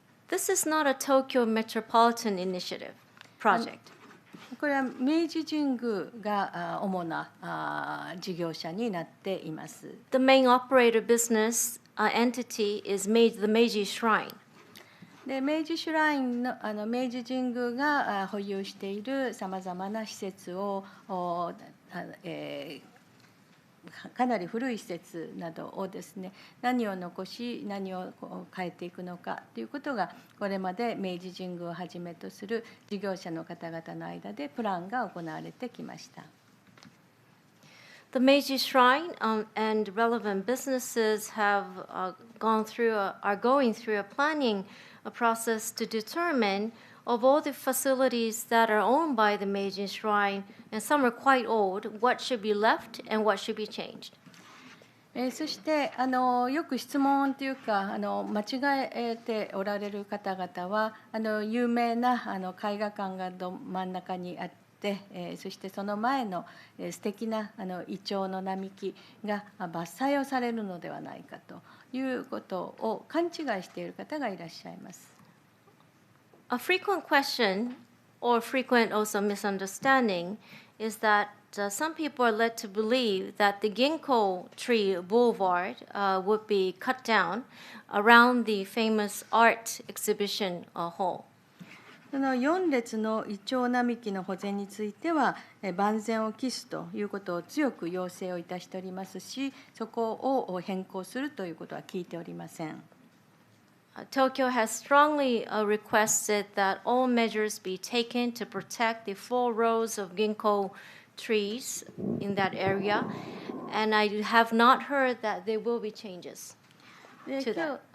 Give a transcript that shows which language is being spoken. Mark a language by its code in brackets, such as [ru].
[en] This is not a Tokyo Metropolitan Initiative project. [ja] これは明治神宮が主な事業者になっています。 [en] The main operator business entity is the Meiji Shrine. [ja] で明治シュラインの明治神宮が保有しているさまざまな施設をかなり古い施設などをですね、何を残し何を変えていくのかということがこれまで明治神宮をはじめとする事業者の方々の間でプランが行われてきました。 [en] The Meiji Shrine and relevant businesses are going through a planning process to determine of all the facilities that are owned by the Meiji Shrine, and some are quite old, what should be left and what should be changed. [ja] そしてよく質問というか間違えておられる方々は有名な絵画館が真ん中にあって、そしてその前の素敵なイチョウの並木が伐採をされるのではないかということを勘違いしている方がいらっしゃいます。 [en] A frequent question or frequent also misunderstanding is that some people are led to believe that the ginkgo tree boulevard would be cut down around the famous art exhibition hall. [ja] その4列のイチョウ並木の保全については万全を期すということを強く要請をいたしておりますし、そこを変更するということは聞いておりません。 [en] Tokyo has strongly requested that all measures be taken to protect the 4 rows of ginkgo trees in that area, and I have not heard that there will be changes to that.